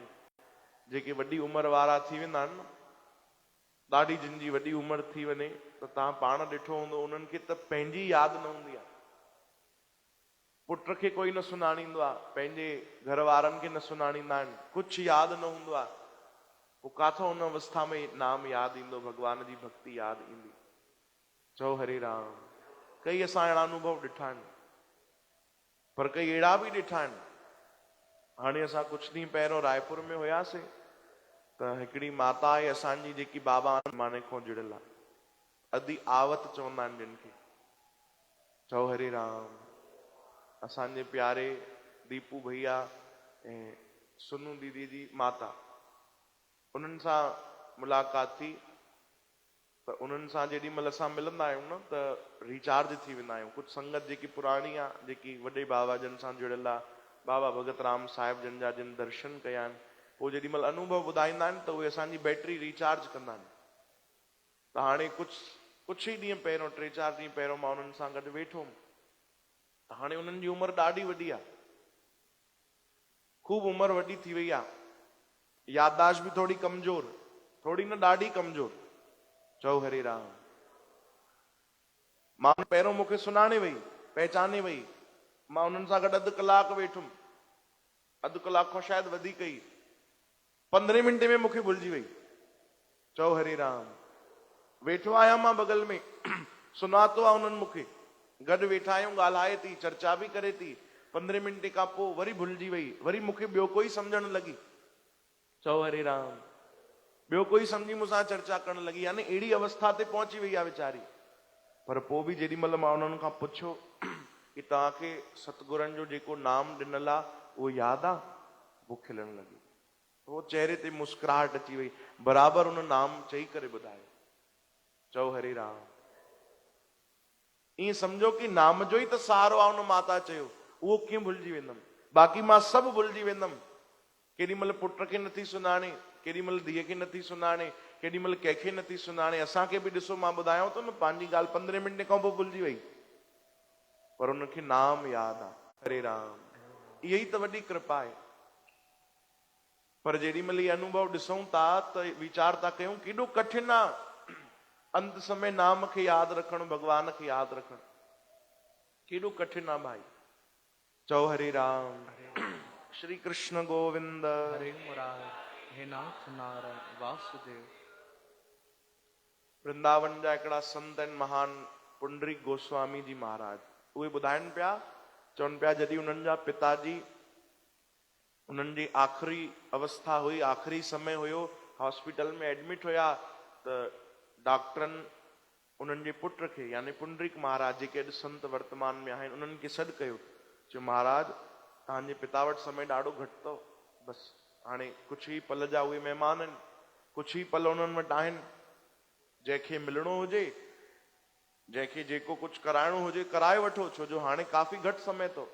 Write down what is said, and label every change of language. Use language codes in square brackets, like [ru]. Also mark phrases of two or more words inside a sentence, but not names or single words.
[sd] जेके वॾी उमिरि वारा थी वेंदा आहिनि न, ॾाढी जिन जी वॾी उमिरि थी वञे त तव्हां पाण ॾिठो हूंदो, उन्हनि खे त पंहिंजी यादि न हूंदी आहे। पुट खे कोई न सुञाणींदो आहे, पंहिंजे घर वारनि खे न सुञाणींदा आहिनि, कुझु यादि न हूंदो आहे। पोइ काथो उन अवस्था में नाम यादि ईंदो, भगवान जी भक्ति यादि ईंदी। चओ हरे राम। कई असां अहिड़ा अनुभव ॾिठा आहिनि, पर कई अहिड़ा बि ॾिठा आहिनि। हाणे असां कुझु ॾींहं पहिरियों रायपुर में हुयासीं त हिकिड़ी माता आहे असांजी जेकी बाबा माने खां जुड़ियल आहे, अदी आवत चवंदा आहिनि जिन खे। चओ हरे राम। असांजे प्यारे दीपू भैया ऐं सुनू दीदी जी माता, उन्हनि सां मुलाक़ात थी त उन्हनि सां जेॾी महिल असां मिलंदा आहियूं न त रिचार्ज थी वेंदा आहियूं। कुझु संगत जेकी पुराणी आहे, जेकी वॾे बाबा जन सां जुड़ियल आहे, बाबा भगत राम साहिब जन जा जिन दर्शन कया आहिनि, पोइ जेॾी महिल अनुभव ॿुधाईंदा आहिनि त उहे असांजी बैटरी रिचार्ज कंदा आहिनि। त हाणे कुझु ई ॾींहं पहिरियों, 3-4 ॾींहं पहिरियों मां उन्हनि सां गॾु वेठो हुउमि। त हाणे उन्हनि जी उमिरि ॾाढी वॾी आहे, ख़ूब उमिरि वॾी थी वई आहे, याददाश्त बि थोड़ी कमज़ोर, थोड़ी न ॾाढी कमज़ोर। चओ हरे राम। मां पहिरियों मूंखे सुञाणे वई, पहचाने वई, मां उन्हनि सां गॾु अधु कलाकु वेठुमि, अधु कलाक खां शायदि वधीक ई, 15 मिंटे में मूंखे भुलिजी वई। चओ हरे राम। वेठो आहियां मां बगल में, सुञातो आहे उन्हनि मूंखे, गॾु वेठा आहियूं, ॻाल्हाए थी, चर्चा बि करे थी, 15 मिंटे खां पोइ वरी भुलिजी वई, वरी मूंखे ॿियो कोई सम्झण लॻी। चओ हरे राम। ॿियो कोई सम्झी मूंसां चर्चा करण लॻी, यानी अहिड़ी अवस्था ते पहुची वई आहे वीचारी। पर पोइ बि जेॾी महिल मां उन्हनि खां पुछियो कि तव्हांखे सतगुरनि जो जेको नाम ॾिनल आहे उहो यादि आहे, पोइ खिलण लॻी, उहो चेहरे ते मुस्कुराहट अची वई, बराबरि उन नाम चई करे ॿुधायो। चओ हरे राम। ईअं सम्झो कि नाम जो ई त सहारो आहे। उन माता चयो उहो कीअं भुलिजी वेंदमि, बाक़ी मां सभु भुलिजी वेंदमि। केॾी महिल पुट खे नथी सुञाणे, केॾी महिल धीअ खे नथी सुञाणे, केॾी महिल कंहिंखे नथी सुञाणे। असांखे बि ॾिसो, मां ॿुधायांव थो न, पंहिंजी ॻाल्हि 15 मिंटे खां पोइ भुलिजी वई, पर उनखे नाम यादि आहे। हरे राम। इहा ई त वॾी कृपा आहे। पर जेॾी महिल इहे अनुभव ॾिसूं था त वीचार था कयूं केॾो कठिन आहे अंत समय नाम खे यादि रखणु, भॻवान खे यादि रखणु, केॾो कठिन आहे भाई। चओ हरे राम। श्री कृष्ण गोविंद। हरे मुरारी, हे नाथ नारायण वासुदेव। वृंदावन जा हिकिड़ा संत आहिनि महान, पुंडरीक गोस्वामी जी महाराज, उहे ॿुधाइनि पिया, चवनि पिया जॾहिं उन्हनि जा पिताजी, उन्हनि जी आख़िरी अवस्था हुई, आख़िरी समय हुयो, हॉस्पिटल में एडमिट हुया, त डॉक्टरनि उन्हनि जे पुट खे यानी पुंडरीक महाराज जेके अॼु संत वर्तमान में आहिनि, उन्हनि खे सॾु कयो, चयो महाराज तव्हांजे पिता वटि समय ॾाढो घटि अथव, बसि हाणे कुझु ई पल जा उहे महिमान आहिनि, कुझु ई पल उन्हनि वटि आहिनि, जंहिंखे मिलणो हुजे, जंहिंखे जेको कुझु कराइणो हुजे कराए वठो, छो जो हाणे काफ़ी घटि समय अथव।